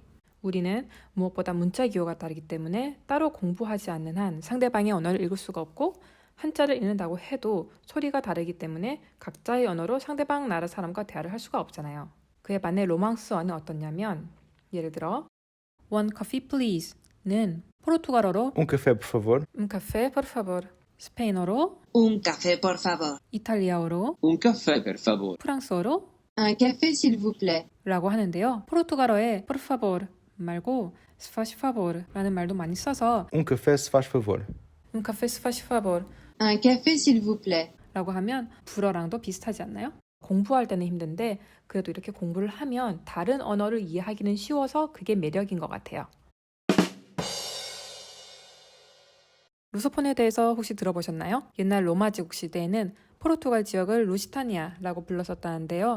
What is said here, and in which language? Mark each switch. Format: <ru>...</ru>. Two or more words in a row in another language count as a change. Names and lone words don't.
<ko>우리는 무엇보다 문자 기호가 다르기 때문에 따로 공부하지 않는 한 상대방의 언어를 읽을 수가 없고 한자를 읽는다고 해도 소리가 다르기 때문에 각자의 언어로 상대방 나라 사람과 대화를 할 수가 없잖아요. 그에 반해 로망스어는 어떻냐면 예를 들어</ko> <en>One coffee please</en> <ko>는 포르투갈어로</ko> <pt>Um café, por favor.</pt> <es>café por favor, 스페인어로 Un café, por favor.</es> <ko>이탈리아어로</ko> <it>Un café, por favor.</it> <ko>프랑스어로</ko> <fr>Un café, s'il vous plaît.</fr> <ko>라고 하는데요. 포르투갈어에</ko> <pt>por favor</pt> <ko>말고</ko> <pt>se faz favor</pt> <ko>라는 말도 많이 써서</ko> <pt>Um café, se faz favor. un café se faz favor</pt> <fr>Un café, s'il vous plaît.</fr> <ko>라고 하면 불어랑도 비슷하지 않나요? 공부할 때는 힘든데 그래도 이렇게 공부를 하면 다른 언어를 이해하기는 쉬워서 그게 매력인 것 같아요. 루소폰에 대해서 혹시 들어보셨나요? 옛날 로마 제국 시대에는 포르투갈 지역을 루시타니아라고 불렀었다는데요.</ko>